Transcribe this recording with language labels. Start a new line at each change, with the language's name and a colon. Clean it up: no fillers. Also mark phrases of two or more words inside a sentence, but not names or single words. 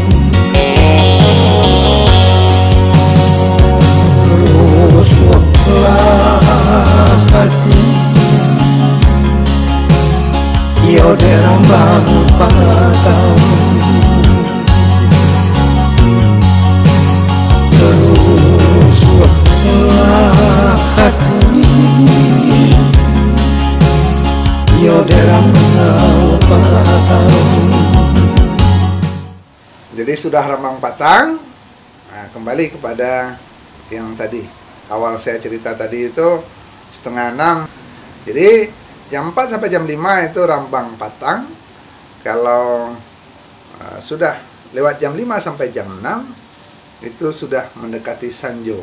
Minangkabau: rusuklah hati dia di rantau patang hati yo dalam patang. Jadi sudah rambang patang.
Indonesian: Nah, kembali kepada yang tadi awal saya cerita tadi itu 5:30. Jadi jam 4 sampai jam 5 itu
Minangkabau: rambang patang.
Indonesian: Kalau sudah lewat jam 5 sampai jam 6 itu sudah mendekati sanjo.